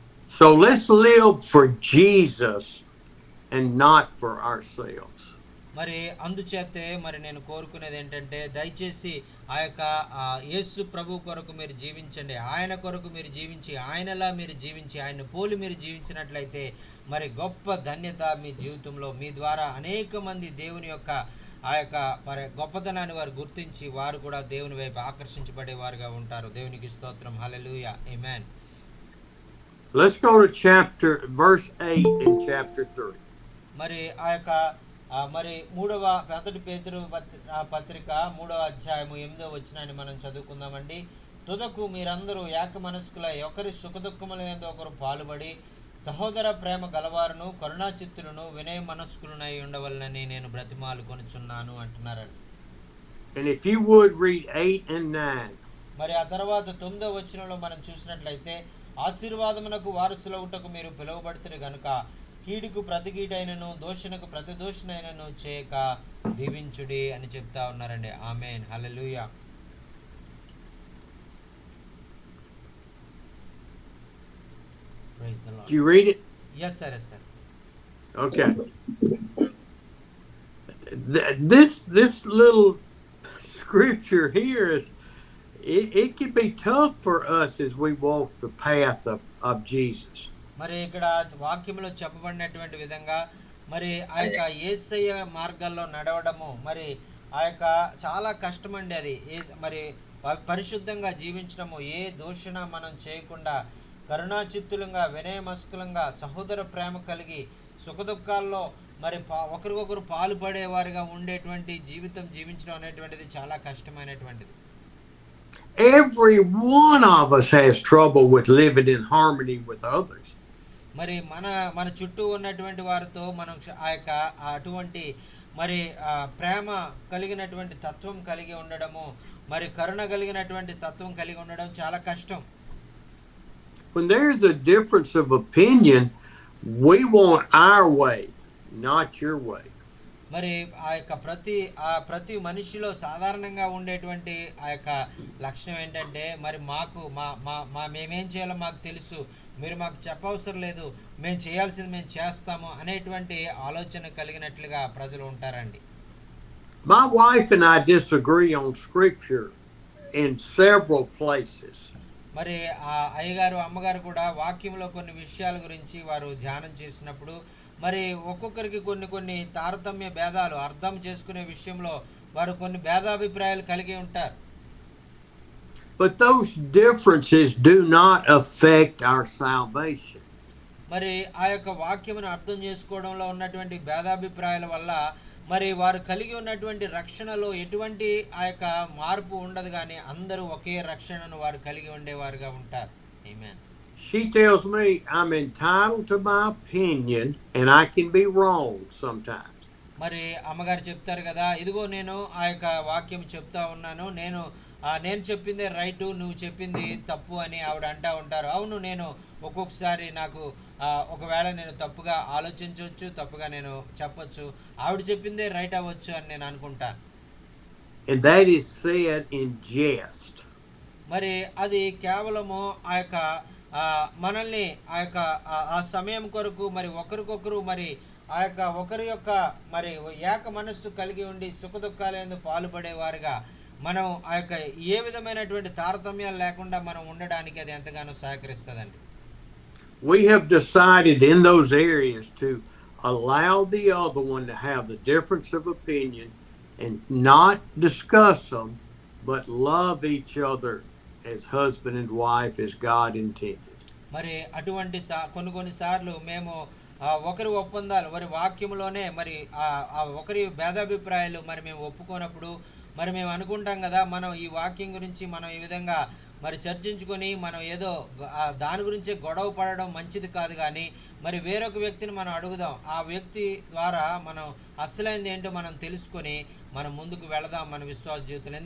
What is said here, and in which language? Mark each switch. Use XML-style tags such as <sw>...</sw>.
<en>So let's live for Jesus and not for ourselves.</en> <te>మరి అందుచేతే మరి నేను కోరుకునేది ఏంటంటే, దయచేసి ఆ యొక్క యేసు ప్రభు కొరకు మీరు జీవించండి, ఆయన కొరకు మీరు జీవించి, ఆయనలా మీరు జీవించి, ఆయన పోలి మీరు జీవించినట్లయితే మరి గొప్ప ధన్యత మీ జీవితంలో, మీ ద్వారా అనేక మంది దేవుని యొక్క ఆ యొక్క మరి గొప్పతనాన్ని వారు గుర్తించి వారు కూడా దేవుని వైపు ఆకర్షించబడేవారుగా ఉంటారు. దేవునికి స్తోత్రం. హల్లెలూయా. ఆమేన్.</te> <en>Let's go to verse 8 in chapter 3.</en> <te>మరి ఆ యొక్క మరి మొదటి పేతురు పత్రిక 3వ అధ్యాయము 8వ వచనాన్ని మనం చదువుకుందామండి. తుదకు మీరందరూ ఏక మనస్కులై ఒకరి సుఖదుఖముల యందు ఒకరు పాలుబడి సహోదర ప్రేమ గలవారును కరుణాచిత్తులను వినయ మనస్కులనై ఉండవలనని నేను బ్రతిమాలుకొనుచున్నాను అంటున్నారండి.</te> <en>And if you would read 8 and 9.</en> <te>మరి ఆ తర్వాత 9వ వచనంలో మనం చూసినట్లయితే, ఆశీర్వాదమునకు వారసులవుటకు మీరు పిలువబడుతురు గనుక కీడుకు ప్రతి కీడైనను దోషణకు ప్రతి దోషణైనను చేయక దీవించుడి అని చెప్తా ఉన్నారండి. ఆమేన్. హల్లెలూయా.</te> <en>Praise the Lord. Did you read it? Yes sir, yes sir. Okay. This little scripture here it can be tough for us as we walk the path of Jesus.</en> <te>మరి ఇక్కడ వాక్యంలో చెప్పబడినటువంటి విధంగా మరి ఆ యొక్క యేసయ్య మార్గాల్లో నడవడము మరి ఆ యొక్క చాలా కష్టమండి. అది మరి పరిశుద్ధంగా జీవించడము, ఏ దోషణ మనం చేయకుండా కరుణాచిత్తులంగా వినయమస్కులంగా సహోదర ప్రేమ కలిగి సుఖదుఖాల్లో మరి ఒకరికొకరు పాలుపడేవారుగా ఉండేటువంటి జీవితం జీవించడం అనేటువంటిది చాలా కష్టమైనటువంటిది.</te> <en>every one of us has trouble with living in harmony with others.</en> <te>మరి మన మన చుట్టూ ఉన్నటువంటి వారితో మనం ఆ యొక్క అటువంటి మరి ప్రేమ కలిగినటువంటి తత్వం కలిగి ఉండడము, మరి కరుణ కలిగినటువంటి తత్వం కలిగి ఉండడం చాలా కష్టం.</te> <en>When there's a difference of opinion, we want our way, not your way.</en> <te>మరి ఆ యొక్క ప్రతి మనిషిలో సాధారణంగా ఉండేటువంటి ఆ యొక్క లక్షణం ఏంటంటే, మరి మాకు మేమేం చేయాలో మాకు తెలుసు, మీరు మాకు చెప్పవసరం లేదు, మేము చేయాల్సింది మేము చేస్తాము అనేటువంటి ఆలోచన కలిగినట్లుగా ప్రజలు ఉంటారండి.</te> <en>My wife and I disagree on scripture in several places.</en> <te>మరి ఆ అయ్యగారు అమ్మగారు కూడా వాక్యంలో కొన్ని విషయాల గురించి వారు ధ్యానం చేసినప్పుడు మరి ఒక్కొక్కరికి కొన్ని తారతమ్య భేదాలు అర్థం చేసుకునే విషయంలో వారు కొన్ని భేదాభిప్రాయాలు కలిగి ఉంటారు.</te> <en>But those differences do not affect our salvation.</en> <te>మరి ఆ యొక్క వాక్యమును అర్థం చేసుకోవడంలో ఉన్నటువంటి భేదాభిప్రాయాల వల్ల మరి వారు కలిగి ఉన్నటువంటి రక్షణలో ఎటువంటి ఆ యొక్క మార్పు ఉండదు, కానీ అందరూ ఒకే రక్షణను వారు కలిగి ఉండేవారుగా ఉంటారు. ఆమేన్.</te> <en>She tells me I'm entitled to my opinion and I can be wrong sometimes.</en> <te>మరి అమ్మగారు చెప్తారు కదా, ఇదిగో నేను ఆ యొక్క వాక్యం చెప్తా ఉన్నాను, నేను చెప్పిందే రైటు, నువ్వు చెప్పింది తప్పు అని ఆవిడ అంటా ఉంటారు. అవును, నేను ఒక్కొక్కసారి నాకు ఒకవేళ నేను తప్పుగా ఆలోచించవచ్చు, తప్పుగా నేను చెప్పొచ్చు, ఆవిడ చెప్పిందే రైట్ అవ్వచ్చు అని నేను అనుకుంటాను.</te> <en>And that is said in jest.</en> <te>మరి అది కేవలము ఆ యొక్క మనల్ని ఆ యొక్క ఆ సమయం కొరకు మరి ఒకరికొకరు మరి ఆ యొక్క ఒకరి యొక్క మరి ఏక మనస్సు కలిగి ఉండి సుఖదుఖాలందు పాలుపడేవారుగా మనం ఆ యొక్క ఏ విధమైనటువంటి తారతమ్యాలు లేకుండా మనం ఉండడానికి అది ఎంతగానో సహకరిస్తుందండి.</te> <en>We have decided in those areas to allow the other one to have the difference of opinion and not discuss them, but love each other as husband and wife as God intended.</en> <te>మరి అటువంటి కొన్ని సార్లు మేము ఒకరి ఒప్పందాలు మరి వాక్యములోనే మరి ఒకరి భేదాభిప్రాయాలు మరి మేము ఒప్పుకోనప్పుడు మరి మేము అనుకుంటాం కదా, మనం ఈ వాక్యం గురించి మనం ఈ విధంగా మరి చర్చించుకొని మనం ఏదో దాని గురించే గొడవ పడడం మంచిది కాదు, కానీ మరి వేరొక వ్యక్తిని మనం అడుగుదాం, ఆ వ్యక్తి ద్వారా మనం అసలైనది ఏంటో మనం తెలుసుకొని మనం ముందుకు వెళదాం మన విశ్వాస జీవితంలో.</te>